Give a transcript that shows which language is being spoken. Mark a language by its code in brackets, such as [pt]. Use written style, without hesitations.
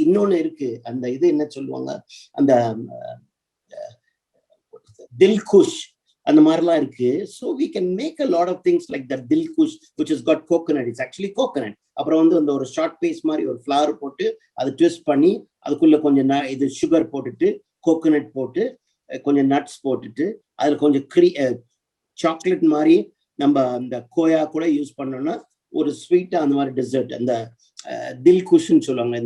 [ta] இன்னொன்னு இருக்கு, அந்த இது என்ன சொல்லுவாங்க, அந்த தில்குஷ் அந்த மாதிரிலாம் இருக்கு. [en] So we can make a lot of things like that Dil Kush, which has got coconut. It's actually coconut. [ta] அப்புறம் வந்து அந்த ஒரு ஷார்ட் பேஸ் மாதிரி ஒரு ஃப்ளவர் போட்டு அதை ட்விஸ்ட் பண்ணி அதுக்குள்ள கொஞ்சம் இது சுகர் போட்டுட்டு கோகோனட் போட்டு கொஞ்சம் நட்ஸ் போட்டுட்டு அதுல கொஞ்சம் சாக்லேட் மாதிரி நம்ம அந்த கோயா கூட யூஸ் பண்ணோம்னா ஒரு ஸ்வீட்டா அந்த மாதிரி டெசர்ட், அந்த தில் குஷ்ன்னு சொல்லுவாங்க.